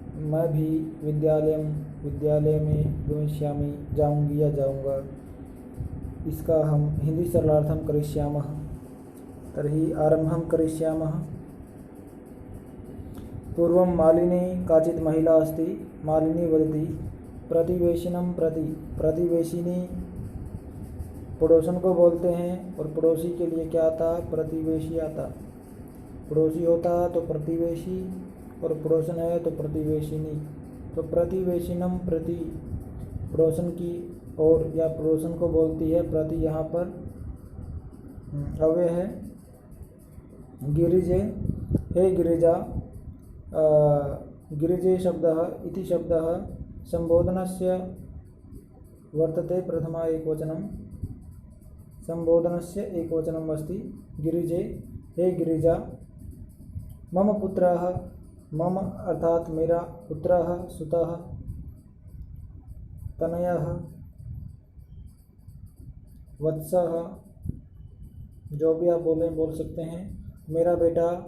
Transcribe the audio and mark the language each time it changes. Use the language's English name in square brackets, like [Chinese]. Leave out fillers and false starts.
[Hindi] मैं भी विद्यालय में गमिष्यामि, जाऊँगी या जाऊँगा। इसका हम हिंदी [Sanskrit] सरलार्थं करिष्यामः। तर्हि आरम्भं करिष्यामः। पूर्वं मालिनी काचित् महिला अस्ति। मालिनी वदति प्रतिवेशिनं प्रति। [Hindi] प्रतिवेशिनी पड़ोसन को बोलते हैं, और पड़ोसी के लिए क्या आता? प्रतिवेशी आता। पड़ोसी होता तो प्रतिवेशी, और पड़ोसन है तो प्रतिवेशिनी। तो प्रतिवेशिनम प्रति, पड़ोसन की ओर या पड़ोसन को बोलती है प्रति। यहाँ पर अव्यय है गिरिजे। हे गिरिजा। [Sanskrit] गिरिजे शब्दः इति शब्दः संबोधनस्य वर्तते। प्रथमा एकवचनं संबोधनस्य एकवचनम् अस्ति। [Hindi] गिरिजे, हे गिरिजा। मम पुत्रः, मम अर्थात मेरा, पुत्रः सुतः, तनयः, वत्सः, जो भी आप बोल सकते हैं। मेरा बेटा।